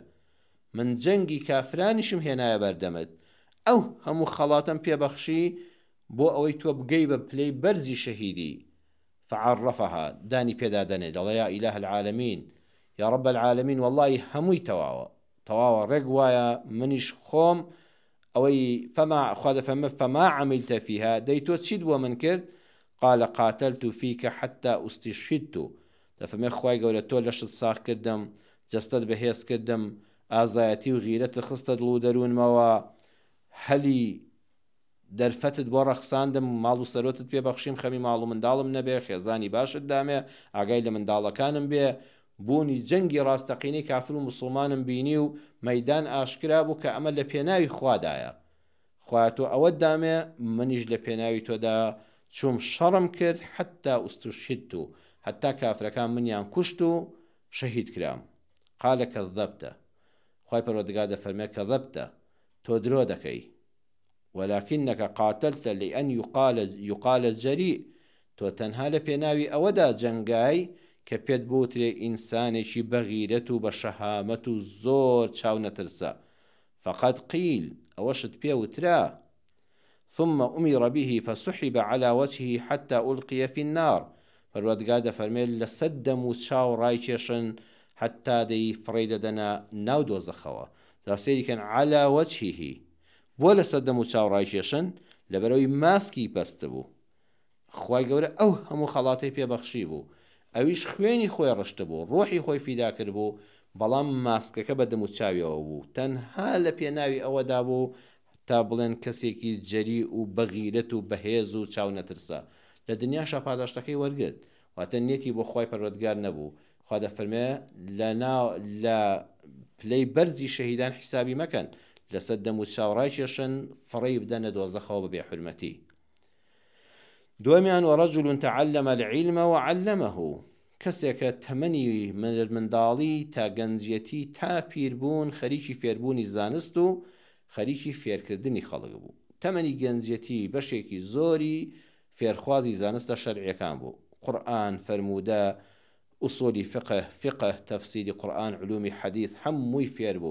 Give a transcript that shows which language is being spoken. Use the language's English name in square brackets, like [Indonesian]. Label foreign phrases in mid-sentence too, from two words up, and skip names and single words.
[Central Kurdish] من جەنگی کافرانیشم هێنایە بەردەمت، ئەو هەموو خەڵاتم پێبەخشی بۆ ئەوەی تۆ بگەی بە پلەی بەرزی شەهیدی. فعرفها دانی پێدا دەنێ، دەڵێ [Arabic] یا ئیلاه العالمین، یا رب العالمین، [Central Kurdish] والله هەمووی تەواوە ڕێک وایە منیش خۆم ئەوەی خوا دەفەرمێ [Arabic] فما عملت فيها، [Central Kurdish] دەی تۆ چیت بۆ من کرد؟ [Arabic] قال قاتلت فيك حتى استشهدت. [Central Kurdish] دەفەرمێ خوای گەورە تۆ لەشت ساغ کردم، جەستەت بەهێز کردم، ئازایەتی و غیرەت خستە دڵ و دەروونمەوە، هەلی دەرفەتت بۆ ڕەخساندم، ماڵ و سەرۆتت پێبەخشیم، خەمی ماڵ و منداڵم نەبێ، خێزانی باشت دامێ، ئاگای لە منداڵەکانم بێ. بوونی جەنگی ڕاستەقینەی کافر و مسلمانم بینی و مەیدان ئاشکرا بوو کە ئەمە لە پێناوی خوادایە. خوای تۆ ئەوەت دامێ، منیش لە پێناوی تۆدا چوم شەڕم کرد [Arabic] حتا ئوستوشهدت، [Central Kurdish] حتا کافرەکان منیان کوشت و شەهید کرام. [Arabic] قال کەذەبتە، [Central Kurdish] خوای پەروەردگار دەفەرمێ کەذەبتە، تۆ درۆ دەکەی، [Arabic] ولكنك قاتلت لأن يقال الجريء، [Central Kurdish] تۆ تەنها لە پێناوی ئەوەدا جەنگای کە پێت بوترێ ئینسانێکی بەغیرەت و بە شەهامەت و زۆر چاو نەترسە. [Arabic] فقد قيل، [Central Kurdish] ئەوەشت پێ وترا، [Arabic] ثم أمر به فسحب على وجهه حتى ألقي في النار. [Central Kurdish] پەروەردگار دەفەرمێ لە سەد دەم و چاو ڕایکێشن حتا دەی فڕێ دەدەنە ناو دۆزەخەوە. دا سەیریکەن [Arabic] على وجهه، [Central Kurdish] بۆ لە سەد دەم و چاو ڕایکێشن؟ لەبەرەوەی ماسکی پەست بوو. خوای گەورە ئەو هەموو خەڵاتی پێبەخشی بوو، ئەویش خوێنی خۆی ڕشت بوو، ڕۆحی خۆی فیدا کرد بوو، بەڵام ماسکەکە بە دەم و چاویەوە بوو، تەنها لە پێناوی ئەوەدا بوو تا بڵێن کەسێکی جەری و بەغیرەت و بەهێز و چاو نەترسە. لە دنیاشا پاداشتەکەی وەرگرت، واتە نێتی بۆ خوای پەروەردگار نەبوو. خوا دەفەرمێ لە پلەی بەرزی شەهیدان حیسابی مەکەن، لە سەد دەم و چاو ڕایکێشن، فڕێی بدەنە دۆزەخەوە بەبێ حورمەتی. [Arabic] دومیان وەرەجل تعلم العلم وعلمه، [Central Kurdish] کەسێکە تەمەنی منداڵی تا گەنجەتی تا پیربوون خەریکی فێربوونی زانست و خەریکی فێرکردنی خەڵک بوو. تەمەنی گەنجەتی بەشێکی زۆری فێرخوازی زانستە شەرعیەکان بوو، قورئان، فەرموودە، ئوسولی فقه، تەفسیری قورئان، علومی حەدیث، هەمووی فێر بوو.